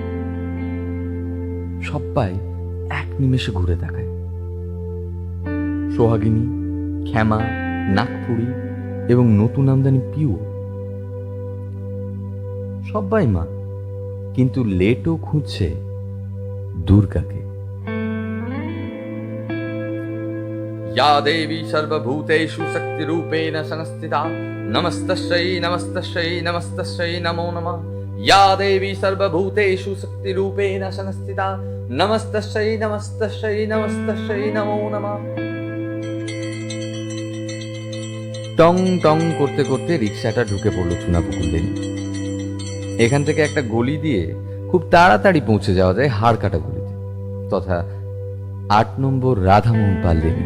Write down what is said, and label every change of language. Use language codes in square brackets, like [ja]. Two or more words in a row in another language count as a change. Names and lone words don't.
[bn] সবাই এক নিমেষে ঘুরে তাকায়। সোহাগিনী, ক্ষেমা, নাগপুরি এবং নতুন আমদানি পিউ সবাই মা, কিন্তু লেটো খুঁজছে দুর্গাকে। [sa] या देवी सर्वभूतेषु शक्तिरूपेण संस्थिता नमस्तस्यै नमस्तस्यै नमस्तस्यै नमो नमः। या देवी सर्वभूतेषु शक्तिरूपेण संस्थिता नमस्तस्यै नमस्तस्यै नमस्तस्यै नमो नमः। [bn] টং টং করতে করতে রিক্সাটা ঢুকে পড়লো চুনাপুকুর লেনে। এখান থেকে একটা গলি দিয়ে খুব তাড়াতাড়ি পৌঁছে যাওয়া যায় হাড়কাটা গলিতে, তথা ৮ নম্বর রাধামোহন পাল লেনে।